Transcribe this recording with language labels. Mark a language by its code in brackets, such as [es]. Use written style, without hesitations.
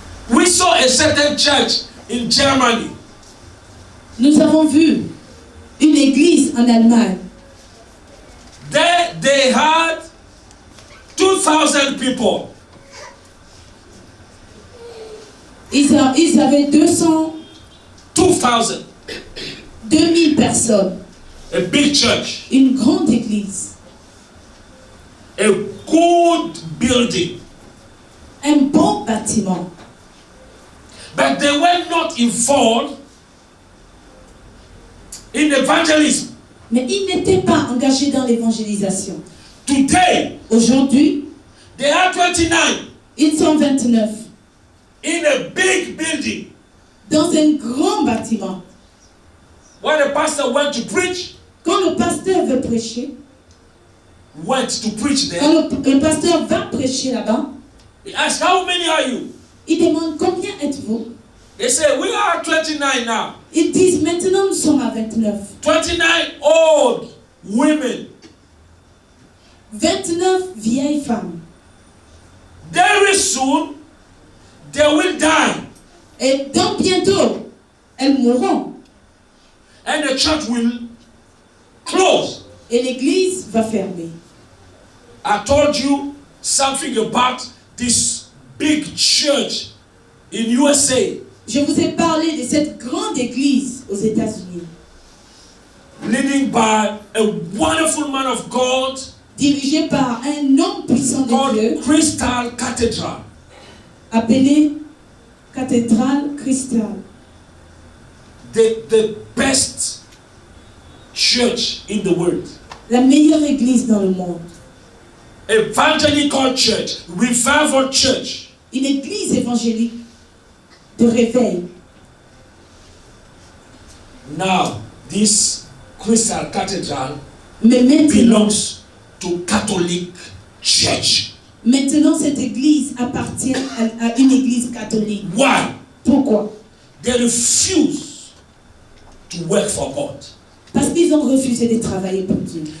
[en] We saw a certain church in Germany. [fr] Nous avons vu une église en Allemagne. [en] There they had 2,000 people. [fr] Ils avaient [en] 2,000. [fr] 2000 personnes. [en] A big church. [fr] Une grande église. [en] A good building. [fr] Un bon bâtiment. [en] But they were not involved in evangelism. [fr] Mais ils n'étaient pas engagés dans l'évangélisation. [en] Today, [fr] Aujourd'hui, [en] they are 29 [fr] ils sont 29 [en] in a big building. [fr] dans un grand bâtiment. [en] When the pastor went to preach, [fr] Quand le pasteur veut prêcher, [en] went to preach [fr] quand [en] there, [fr] le pasteur va prêcher là-bas, [en] he asked, how many are you? [fr] il demande combien êtes-vous? [en] They say, we are 29 now. [fr] Ils disent maintenant nous sommes à 29. [en] 29 old women. [fr] 29 vieilles femmes. [en] Very soon, they will die. [fr] Et donc bientôt, elles mourront. [en] And the church will close. [fr] Et l'église va fermer. [en] I told you something about this big church in USA, [fr] Je vous ai parlé de cette grande église aux États-Unis, [en] leading by a wonderful man of God [fr] dirigée par un homme puissant de Dieu, [en] called Crystal Cathedral. [fr] appelé Cathédrale Cristal. [en] The best church in the world. [fr] La meilleure église dans le monde. [en] Evangelical church, revival church. [fr] Une église évangélique de réveil. [en] Now, this Crystal Cathedral [fr] Mais [en] belongs to Catholic Church. [fr] maintenant cette église appartient à une église catholique. [en] Why? [fr] Pourquoi? [en] They refuse to work for God. [fr] Parce qu'ils ont refusé de travailler pour Dieu.